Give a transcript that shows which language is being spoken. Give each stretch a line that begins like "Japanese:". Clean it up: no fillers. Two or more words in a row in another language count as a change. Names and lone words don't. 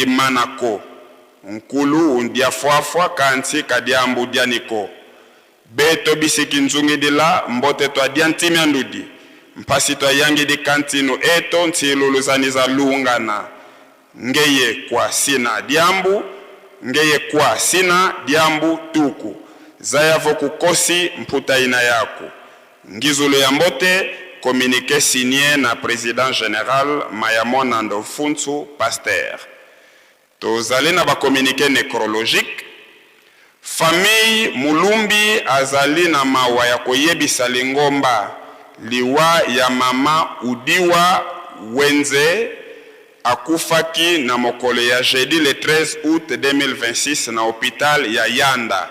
Kongo: manako nkulu undia fuafua kanti kadiambu dianiko beto bisiki nzungi dila mbote to adiantimi andudi mpasi to yangi di kantinu eto ntiluluzani za lungana ngeye kwa sina diambu ngeye kwa sina diambu tuku zayavo kukosi mputa ina yako ngizulu ya mbote.
French: Communiqué signé
Lingala: na
French: président général
Lingala: Mayamon Nando Funtu Pasteur. Tozali na ba
French: communiqué nécrologique.
Lingala: Famille Mulumbi azali na mawa ya koyebisa lingomba liwa ya mama Udiwa Wenze akufaki na mokolo ya
French: jeudi le 13 août 2026
Lingala: na hôpital ya Yanda.